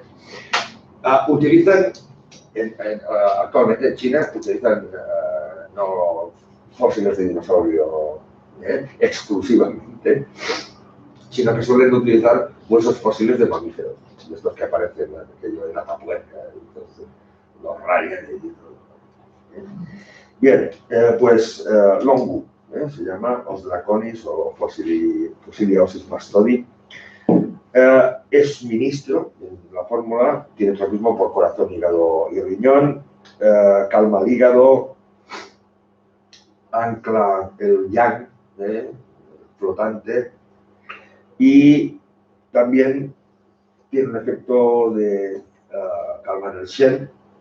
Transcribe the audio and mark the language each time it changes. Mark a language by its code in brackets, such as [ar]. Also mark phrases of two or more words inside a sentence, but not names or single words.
[es] Utilizan, actualmente en China, utilizan no fósiles de dinosaurio exclusivamente, sino que suelen utilizar huesos fósiles de mamíferos, de estos que aparecen en la tapuerca, los rayos. Bien, pues Longu, se llama Os draconis o Phocilia ossis mastodi. Es ministro en la fórmula, tiene tropismo por corazón, hígado y riñón, calma el hígado, ancla el yang, flotante, y también tiene un efecto de calmar el shen.